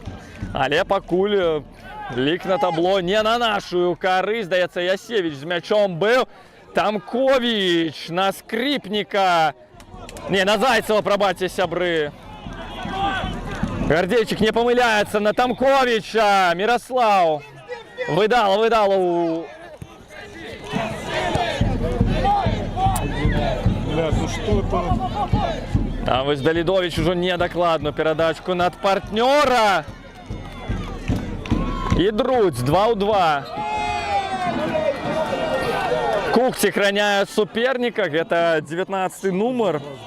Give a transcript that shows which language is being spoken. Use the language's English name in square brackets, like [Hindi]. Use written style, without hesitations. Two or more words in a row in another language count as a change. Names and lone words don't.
[Belarusian] Але пакуль лік на табло не на нашу карысць. Здаецца, Ясевіч з мячом быў. Тамковіч на Скрипніка. Не, на Зайцева, прабачце, сябры. Гардзейчык не памыляецца на Тамковіча. Міраслаў. Выдала. [Russian] Бля, ну что это? [Belarusian] А вось Далідович ужо недакладную перадачку над партнёра. І Друць 2-2. Кухцік раняе суперніка, гэта 19-й нумар.